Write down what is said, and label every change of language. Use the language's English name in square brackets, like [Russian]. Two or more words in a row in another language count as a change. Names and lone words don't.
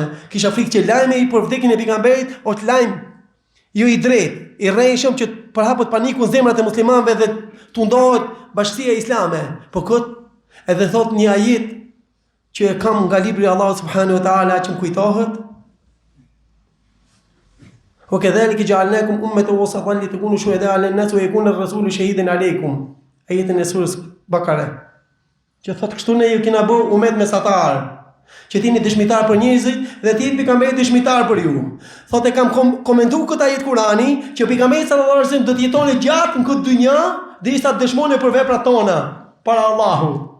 [Albanian] Kisha frikë që lajme i për vdekjen e pejgamberit o të lajm jo i drejt, i rrejshëm që përhapet paniku në zemrat e muslimanëve dhe tundohet bashkësia islame. Po këtë edhe thot një ajet që e kam nga libri i Allahut [Arabic] سبحانه وتعالى [Albanian] që më kujtohet. [Arabic] وكذلك جعلناكم أمة وسطا لتكونوا شهداء على الناس ويكون الرسول شهيدا عليكم. [Albanian] Ajetin e surës Bakare. Që thotë kështu ne ju kena bërë umet mesatar, që t'jeni dëshmitar për njerëzit dhe t'jeni pejgamberi dëshmitar për ju. Thotë kam komentuar këtë ajet Kurani që pejgamberi [Arabic] صلى الله عليه وسلم [Albanian] do të jetonte gjatë në këtë dynja derisa të dëshmonte për veprat tona para Allahut.